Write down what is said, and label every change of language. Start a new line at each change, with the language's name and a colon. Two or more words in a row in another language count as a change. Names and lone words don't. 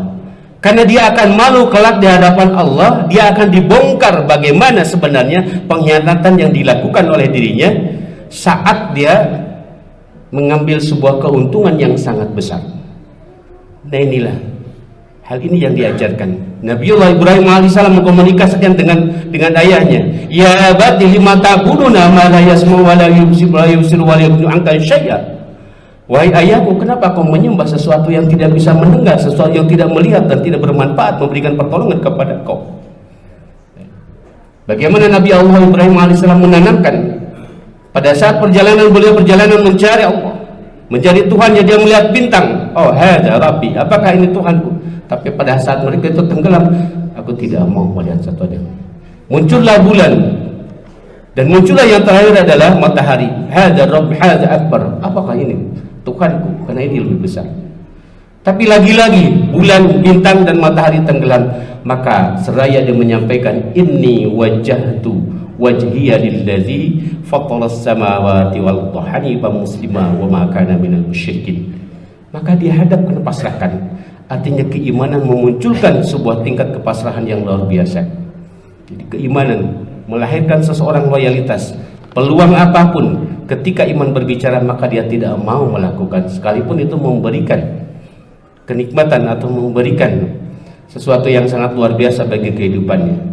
Indonesian: Karena dia akan malu kelak di hadapan Allah, dia akan dibongkar bagaimana sebenarnya pengkhianatan yang dilakukan oleh dirinya saat dia mengambil sebuah keuntungan yang sangat besar. Nah inilah hal ini yang diajarkan Nabiullah Ibrahim alaihissalam mengkomunikasikan dengan ayahnya.
Arabic: "يا أبت لم تعبدون ما لا يسمع ولا يبصر ولا يبصر ولا يغني عنك شيئا."
Indonesian: "Wahai ayahku, kenapa kau menyembah sesuatu yang tidak bisa mendengar, sesuatu yang tidak melihat dan tidak bermanfaat memberikan pertolongan kepada kau?" Bagaimana Nabi Allah Ibrahim alaihissalam menanamkan pada saat beliau perjalanan mencari Allah, mencari Tuhannya, dia melihat bintang. "Oh,
Arabic: هذا ربي,"
Indonesian: apakah ini Tuhanku? Tapi pada saat mereka itu tenggelam, "Aku tidak mau melihat sesuatu." Muncullah bulan, dan muncullah yang terakhir adalah matahari.
Arabic: "هذا رب، هذا أكبر."
Indonesian: Apakah ini Tuhanku? Karena ini lebih besar. Tapi lagi-lagi bulan, bintang dan matahari tenggelam, maka seraya dia menyampaikan,
Arabic: "إني وجهت وجهي للذي فطر السماوات والأرض حنيفا مسلما وما كان من المشركين."
Indonesian: Maka dia hadapkan, pasrahkan. Artinya keimanan memunculkan sebuah tingkat kepasrahan yang luar biasa. Jadi keimanan melahirkan seseorang loyalitas, peluang apapun, ketika iman berbicara maka dia tidak mau melakukan, sekalipun itu memberikan kenikmatan atau memberikan sesuatu yang sangat luar biasa bagi kehidupannya.